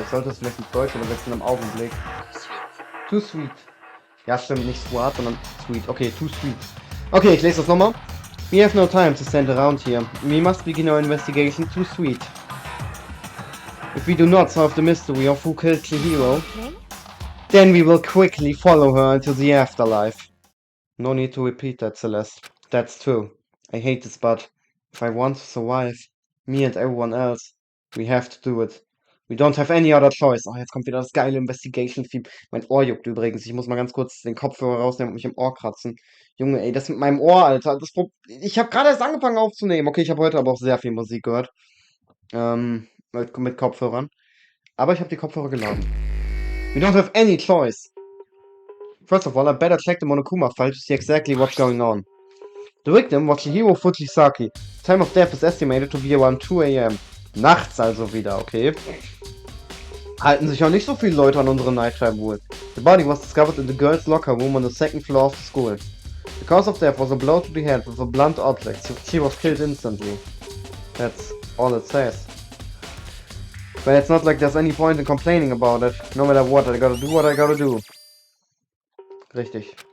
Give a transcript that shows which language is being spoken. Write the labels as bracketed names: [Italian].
[German] Ich sollte es vielleicht in Deutsch übersetzen im Augenblick. [English] Too sweet. [German] Ja, stimmt, nicht sweet, sondern sweet. Okay, too sweet. Okay, ich lese das nochmal. [English] We have no time to stand around here. We must begin our investigation too sweet. If we do not solve the mystery of who killed Chihiro, Okay? then we will quickly follow her into the afterlife. No need to repeat that, Celeste. That's true. I hate this, but if I want to survive, me and everyone else, we have to do it. We don't have any other choice. [German] Oh, jetzt kommt wieder das geile Investigation-Theme. Mein Ohr juckt übrigens. Ich muss mal ganz kurz den Kopfhörer rausnehmen und mich im Ohr kratzen. Junge, ey, das mit meinem Ohr, Alter. Ich habe gerade erst angefangen aufzunehmen. Okay, ich habe heute aber auch sehr viel Musik gehört. Mit Kopfhörern. Aber ich habe die Kopfhörer geladen. [English] We don't have any choice. First of all, I better check the Monokuma file to see exactly what's going on. The victim was Chihiro Fujisaki. Time of death is estimated to be around 2 AM. [German] Nachts also wieder, okay. Halten sich auch nicht so viele Leute an unsere Nighttime Rule. [English] The body was discovered in the girls' locker room on the 2nd floor of the school. The cause of death was a blow to the head with a blunt object, so she was killed instantly. That's all it says. But it's not like there's any point in complaining about it. No matter what, I gotta do what I gotta do. [German] Richtig.